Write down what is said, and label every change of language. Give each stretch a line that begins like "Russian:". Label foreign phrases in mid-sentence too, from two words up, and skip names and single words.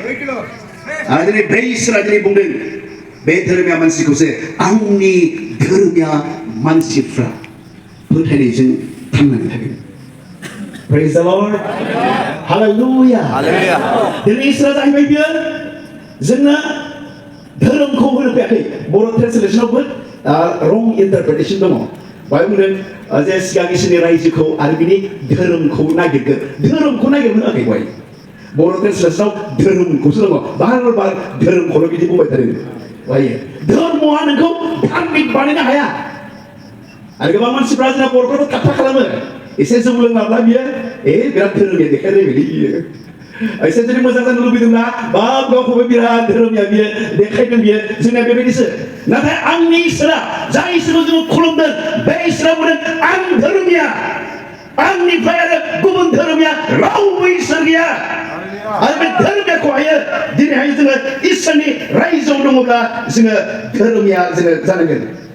Bodo: आरो दिनै बे इसोरा दिनै बुंदों बे धोरोमिया मानसिखौसो आंनि धोरोमिया मानसिफ्रा फोथायनायजों थांनानै थागोन
English: Praise the Lord Hallelujah
Bodo: दिनै इसोरा जाहैबाय बियो जोंनो धोरोमखौ होनो फैयाखै बर' ट्रेन्सलेसनावबो
English: wrong interpretation
Bodo: दङ बाय बुंदों जे सिगां इसोरनि रायजोखौ आरो बिनि धोरोमखौ नागिरगोन धोरोमखौ नागिरनो होआखै बाय बर' ट्रेन्सलेसनाव धोरोमखौसो दङ बार धोरोमखौल' बिदि बुंबाय थादों बाय धर्मआ नोंखौ धार्मिक बानायनो हाया आरो गोबां मानसिफ्रा जोंना बर'फोरखौ थाबथा खालामो एसे जौ लोंलाब्ला बियो बिराद धोरोमिया देखायनाय बायदि बियो एसे जुदि मोजां जानो लुबैदोंब्ला बाब गावखौबो बिराद धोरोमिया बियो देखायगोन बियो जोंना बेबायदिसो नाथाय आंनि इसोरा जाय इसोरखौ जोङो खुलुमदों बे इसोरा बुंदों आं धोरोमिया आंनिफ्राय आरो गुबुन धोरोमिया रावबो इसोर गैया आरो बे धोरोमियाखौहायो दिनैहाय जोङो इसोरनि रायजोआव दङब्ला जोङो धोरोमिया जोङो जानांगोन